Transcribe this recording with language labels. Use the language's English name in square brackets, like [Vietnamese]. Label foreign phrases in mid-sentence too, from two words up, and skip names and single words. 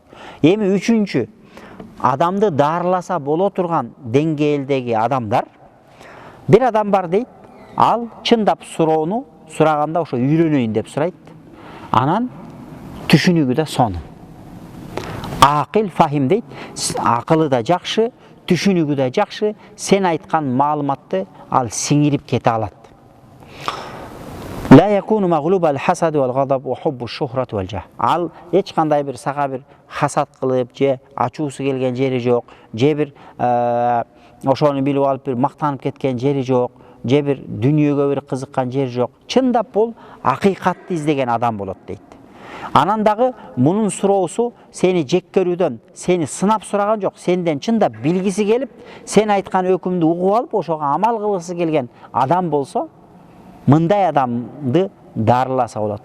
[Kyrgyz] Эми үчүнчү, адамды дарыласа боло турган деңгээлдеги адамдар, бир адам бар дейт, ал чындап суроону сураганда ошо үйрөнөйүн деп сурайт. Анан түшүнүгү да сонун. [Arabic] عاقل فهيم [Kyrgyz] дейт, акылы да жакшы, түшүнүгү да жакшы, сен айткан маалыматты ал сиңирип кете алат. [Arabic] لا يكون مغلوب الحسد والغضب وحب الشهرة والجاه. [Kyrgyz] Ал эч кандай бир сага бир хасад кылып, же ачуусу келген жери жок, же бир ошону билип алып бир мактанып кеткен жери жок, же бир дүнүйөгө бир кызыккан жери жок. Чындап бул акыйкатты издеген адам болот дейт. Анан дагы мунун суроосу сени жек көрүүдөн, сени сынап сураган жок, сенден чындап билгиси келип, сен айткан өкүмдү угуп алып, ошого амал кылгысы келген адам болсо, мындай адамды дарыласа болот.